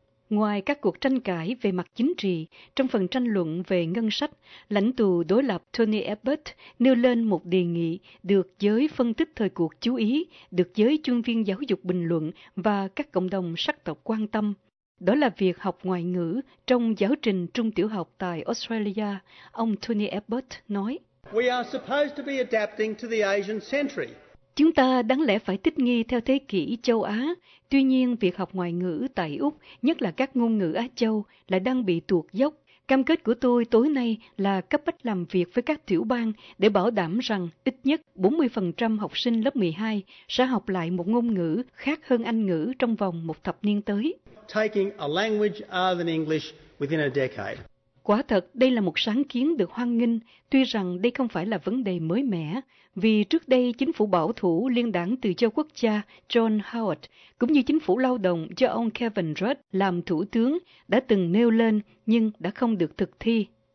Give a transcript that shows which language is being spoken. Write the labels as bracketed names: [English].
[Vietnamese] Ngoài các cuộc tranh cãi về mặt chính trị, trong phần tranh luận về ngân sách, lãnh tụ đối lập Tony Abbott nêu lên một đề nghị được giới phân tích thời cuộc chú ý, được giới chuyên viên giáo dục bình luận và các cộng đồng sắc tộc quan tâm. Đó là việc học ngoại ngữ trong giáo trình trung tiểu học tại Australia, ông Tony Abbott nói. [English] We are supposed to be adapting to the Asian century. [Vietnamese] Chúng ta đáng lẽ phải thích nghi theo thế kỷ châu Á, tuy nhiên việc học ngoại ngữ tại Úc, nhất là các ngôn ngữ Á Châu, lại đang bị tuột dốc. Cam kết của tôi tối nay là cấp bách làm việc với các tiểu bang để bảo đảm rằng ít nhất 40% học sinh lớp 12 sẽ học lại một ngôn ngữ khác hơn Anh ngữ trong vòng một thập niên tới. [English] Taking a language other than English within a decade. [Vietnamese] Quả thật, đây là một sáng kiến được hoan nghênh, tuy rằng đây không phải là vấn đề mới mẻ, vì trước đây chính phủ bảo thủ liên đảng từ châu quốc gia John Howard, cũng như chính phủ lao động do ông Kevin Rudd làm thủ tướng đã từng nêu lên nhưng đã không được thực thi.